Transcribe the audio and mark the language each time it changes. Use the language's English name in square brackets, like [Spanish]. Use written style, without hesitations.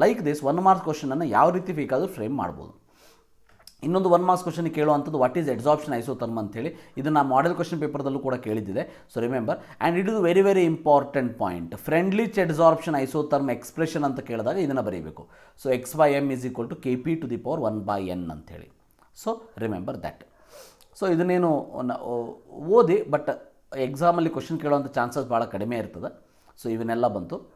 [Kannada] Like this 1 marks ಕ್ವಶನನ್ನು ಯಾವ ರೀತಿ ಬೇಕಾದರೂ ಫ್ರೇಮ್ ಮಾಡ್ಬೋದು. ಇನ್ನೊಂದು 1 marks question ಕೇಳುವಂಥದ್ದು [English] what is adsorption isotherm [Kannada] ಅಂತೇಳಿ, ಇದನ್ನು ಮಾಡೆಲ್ ಕ್ವಶನ್ ಪೇಪರ್ದಲ್ಲೂ ಕೂಡ ಕೇಳಿದ್ದಿದೆ. [English] So remember, and it is very very important point. Freundlich adsorption isotherm expression [Kannada] ಅಂತ ಕೇಳಿದಾಗ ಇದನ್ನು ಬರೀಬೇಕು. [English] So x/m is equal to Kp⁴ ಅಂತೇಳಿ. So remember that. [Kannada] ಸೊ ಇದನ್ನೇನು ಓದಿ, ಬಟ್ ಎಕ್ಸಾಮಲ್ಲಿ ಕ್ವಶನ್ ಕೇಳುವಂಥ ಚಾನ್ಸಸ್ ಭಾಳ ಕಡಿಮೆ ಇರ್ತದೆ. ಸೊ ಇವನ್ನೆಲ್ಲ ಬಂತು.